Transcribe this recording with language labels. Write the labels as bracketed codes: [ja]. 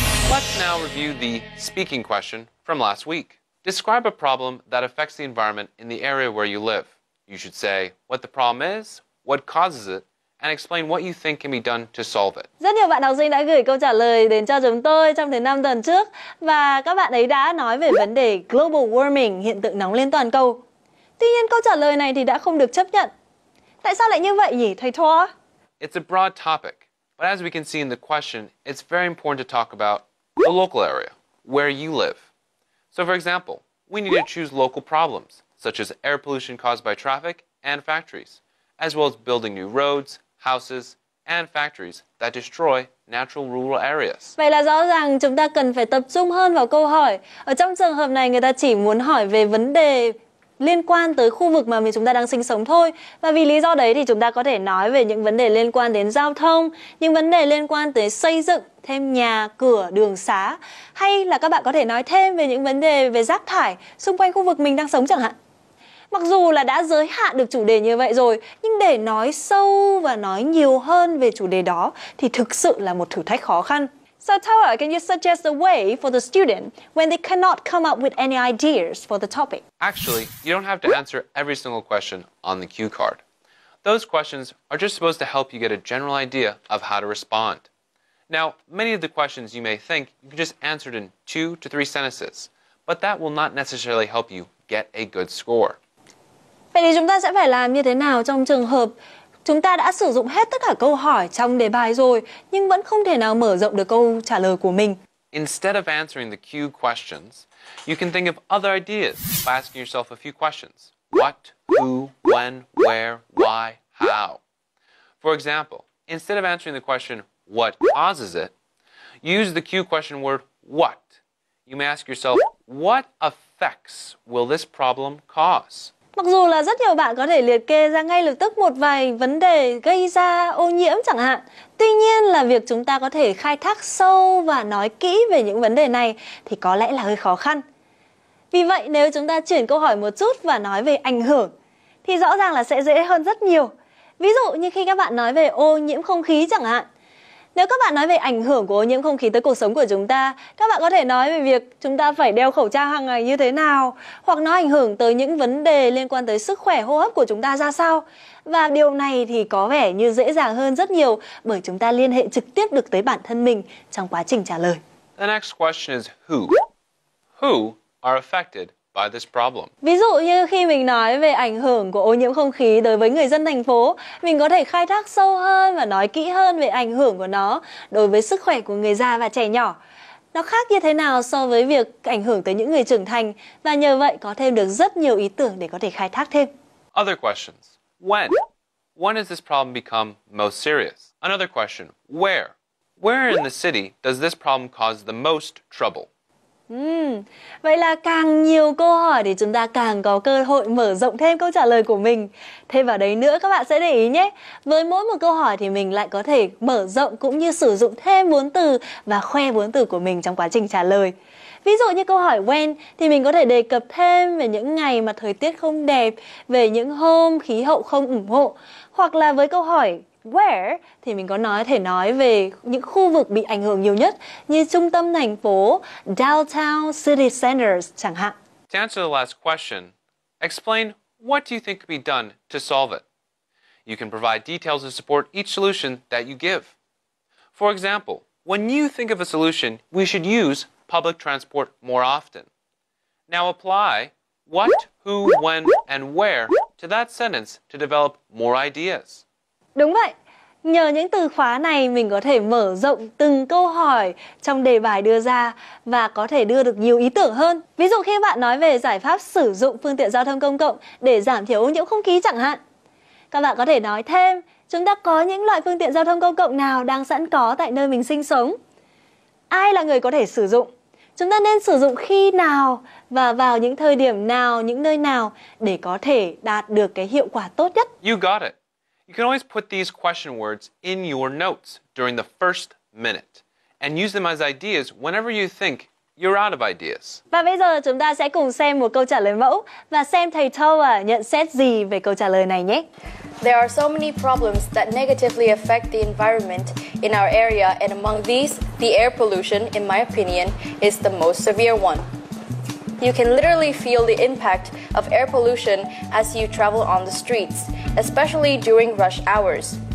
[en] Let's now review the speaking question from last week. Describe a problem that affects the environment in the area where you live. You should say what the problem is, what causes it, and explain what you think can be done to solve it. [vi] Rất nhiều bạn học sinh đã gửi câu trả lời đến cho chúng tôi trong thứ 5 tuần trước và các bạn ấy đã nói về vấn đề [en] global warming, [vi] hiện tượng nóng lên toàn cầu. Tuy nhiên câu trả lời này thì đã không được chấp nhận. Tại sao lại như vậy nhỉ, thầy Toa? [en] It's a broad topic, but as we can see in the question, it's very important to talk about the local area, where you live. So for example, we need to choose local problems, such as air pollution caused by traffic and factories, as well as building new roads, houses, and factories that destroy natural rural areas. [vi] Vậy là rõ ràng chúng ta cần phải tập trung hơn vào câu hỏi. Ở trong trường hợp này người ta chỉ muốn hỏi về vấn đề liên quan tới khu vực mà chúng ta đang sinh sống thôi. Và vì lý do đấy thì chúng ta có thể nói về những vấn đề liên quan đến giao thông, những vấn đề liên quan tới xây dựng thêm nhà, cửa, đường xá. Hay là các bạn có thể nói thêm về những vấn đề về rác thải xung quanh khu vực mình đang sống chẳng hạn. Mặc dù là đã giới hạn được chủ đề như vậy rồi, nhưng để nói sâu và nói nhiều hơn về chủ đề đó thì thực sự là một thử thách khó khăn. [en] So Toa, can you suggest a way for the student when they cannot come up with any ideas for the topic? Actually, you don't have to answer every single question on the cue card. Those questions are just supposed to help you get a general idea of how to respond. Now, many of the questions you may think you can just answer it in 2 to 3 sentences, but that will not necessarily help you get a good score. [vi] Vậy thì chúng ta sẽ phải làm như thế nào trong trường hợp chúng ta đã sử dụng hết tất cả câu hỏi trong đề bài rồi nhưng vẫn không thể nào mở rộng được câu trả lời của mình? [en] Instead of answering the cue questions, you can think of other ideas by asking yourself a few questions. What, who, when, where, why, how. For example, instead of answering the question, what causes it, use the cue question word, what. You may ask yourself, what effects will this problem cause? [vi] Mặc dù là rất nhiều bạn có thể liệt kê ra ngay lập tức một vài vấn đề gây ra ô nhiễm chẳng hạn. Tuy nhiên là việc chúng ta có thể khai thác sâu và nói kỹ về những vấn đề này thì có lẽ là hơi khó khăn. Vì vậy nếu chúng ta chuyển câu hỏi một chút và nói về ảnh hưởng thì rõ ràng là sẽ dễ hơn rất nhiều. Ví dụ như khi các bạn nói về ô nhiễm không khí chẳng hạn. Nếu các bạn nói về ảnh hưởng của ô nhiễm không khí tới cuộc sống của chúng ta, các bạn có thể nói về việc chúng ta phải đeo khẩu trang hàng ngày như thế nào, hoặc nó ảnh hưởng tới những vấn đề liên quan tới sức khỏe hô hấp của chúng ta ra sao. Và điều này thì có vẻ như dễ dàng hơn rất nhiều bởi chúng ta liên hệ trực tiếp được tới bản thân mình trong quá trình trả lời. [en] The next question is who. Who are affected by this problem? [vi] Ví dụ như khi mình nói về ảnh hưởng của ô nhiễm không khí đối với người dân thành phố, mình có thể khai thác sâu hơn và nói kỹ hơn về ảnh hưởng của nó đối với sức khỏe của người già và trẻ nhỏ. Nó khác như thế nào so với việc ảnh hưởng tới những người trưởng thành và nhờ vậy có thêm được rất nhiều ý tưởng để có thể khai thác thêm. [en] Other questions. When? When does this problem become most serious? Another question. Where? Where in the city does this problem cause the most trouble? [vi] Vậy là càng nhiều câu hỏi thì chúng ta càng có cơ hội mở rộng thêm câu trả lời của mình. Thêm vào đấy nữa các bạn sẽ để ý nhé. Với mỗi một câu hỏi thì mình lại có thể mở rộng cũng như sử dụng thêm vốn từ và khoe vốn từ của mình trong quá trình trả lời. Ví dụ như câu hỏi when thì mình có thể đề cập thêm về những ngày mà thời tiết không đẹp, về những hôm khí hậu không ủng hộ. Hoặc là với câu hỏi where thì mình có thể nói về những khu vực bị ảnh hưởng nhiều nhất như trung tâm thành phố, [en] downtown, city centers [vi] chẳng hạn. [en] To answer the last question, explain what do you think could be done to solve it. You can provide details to support each solution that you give. For example, when you think of a solution, we should use public transport more often. Now apply what, who, when, and where to that sentence to develop more ideas. [vi] Đúng vậy. Nhờ những từ khóa này mình có thể mở rộng từng câu hỏi trong đề bài đưa ra và có thể đưa được nhiều ý tưởng hơn. Ví dụ khi bạn nói về giải pháp sử dụng phương tiện giao thông công cộng để giảm thiểu ô nhiễm không khí chẳng hạn. Các bạn có thể nói thêm chúng ta có những loại phương tiện giao thông công cộng nào đang sẵn có tại nơi mình sinh sống. Ai là người có thể sử dụng? Chúng ta nên sử dụng khi nào và vào những thời điểm nào, những nơi nào để có thể đạt được cái hiệu quả tốt nhất. [en] You got it. You can always put these question words in your notes during the first minute and use them as ideas whenever you think you're out of ideas. [vi] Và bây giờ chúng ta sẽ cùng xem một câu trả lời mẫu và xem thầy Toa nhận xét gì về câu trả lời này nhé. [en] There are so many problems that negatively affect the environment in our area, and among these, the air pollution, in my opinion, is the most severe one. You can literally feel the impact of air pollution as you travel on the streets, especially during rush hours.